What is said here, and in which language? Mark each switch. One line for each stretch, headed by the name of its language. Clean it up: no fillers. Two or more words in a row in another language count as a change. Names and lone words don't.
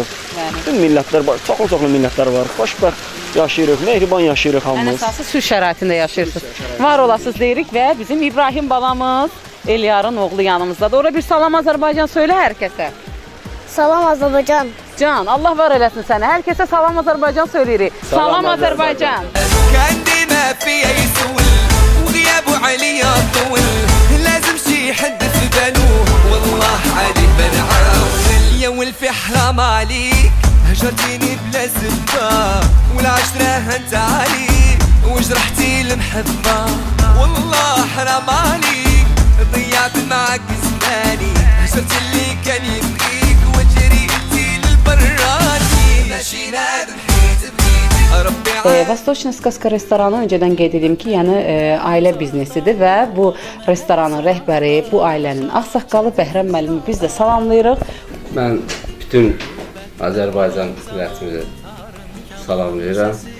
Azerbaijani: Bütün millətlər, çoxlu millətlər var. Xoşbəxt yaşayırıq, mehriban yaşayırıq hamımız. Ən əsası sülh şəraitində yaşayırsınız. Var olasınız deyirik və bizim İbrahim balamız Eliyarın oğlu yanımızdadır. Orada bir salam Azərbaycan söylə hər kəsə. Salam Azərbaycan. Can, Allah var eləsin səni. Hər kəsə salam Azərbaycan söyləyirik. Salam Azərbaycan.
Arabic: كان ما فيا يسول وغيابه عليا طول لازم شي حد في باله والله عليه بنعاول يا ولفي حرام عليك هجرتيني بلا سبة والعشرة هنت عليك وجرحتي المحبة والله حرام عليك ضيعت معك زماني هجرت اللي كان يبغيك وجريتي للبراني ماشي نادم
Azerbaijani: Vostochna Skaska restoranı öncədən qeyd edim ki, yəni ailə biznesidir və bu restoranın rəhbəri, bu ailənin ağsaqqalı Bəhrəm müəllimi biz də salamlayırıq. Mən bütün Azərbaycan millətimizi salamlayıram.